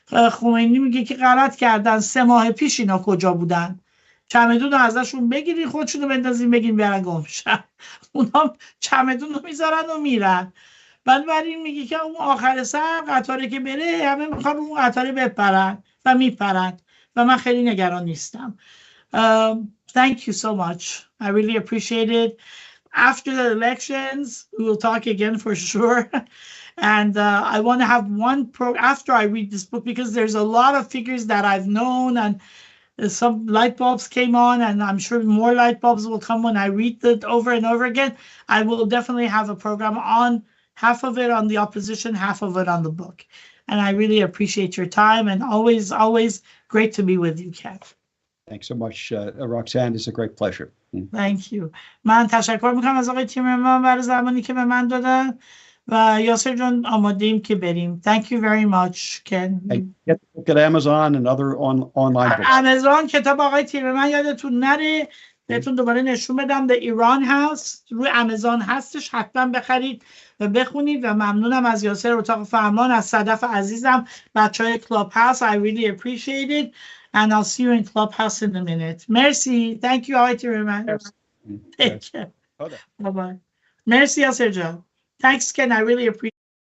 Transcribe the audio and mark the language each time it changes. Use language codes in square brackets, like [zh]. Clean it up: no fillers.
[fa] خمینی میگه که غلط کردن، 3 ماه پیش اینا کجا بودن؟ چمدون رو ازشون بگیرین، خودشون رو بندازین، بگین برن گم شن. اونا چمدون رو میذارن و میرن. بنابراین میگه که اون آخر سر قطاره که بره همه میخوان اون قطاره بپرن و میپرن و من خیلی نگران نیستم. [en] Thank you so much. I really appreciate it. After the elections, we will talk again for sure. And I want to have after I read this book, because there's a lot of figures that I've known and some light bulbs came on, and I'm sure more light bulbs will come when I read it over and over again. I will definitely have a program on half of it on the opposition, half of it on the book. And I really appreciate your time, and always great to be with you, Ken. Thanks so much, Roxanne. It's a great pleasure. Thank you. [fa] من تشکر میکنم از آقای تیمرم برای زمانی که به من دادن و یاسر جان آماده ایم که بریم. [en] Thank you very much, Ken. Get the book at Amazon and other online books. [fa] Amazon کتاب آقای تیمرم یادتون نره. بهتون دوباره نشون بدم. The Iran House روی آمازون هستش، حتما بخرید و بخونید. و ممنونم از یاسر اتاق فرمان، از صدف عزیزم، بچهای کلاب هاوس. [en] I really appreciate it and I'll see you in Clubhouse in a minute. Merci. Thank you, آقای Timmerman. Take care. Bye-bye. [fa] مرسی یاسر جان. [en] Thanks Ken, I really appreciate.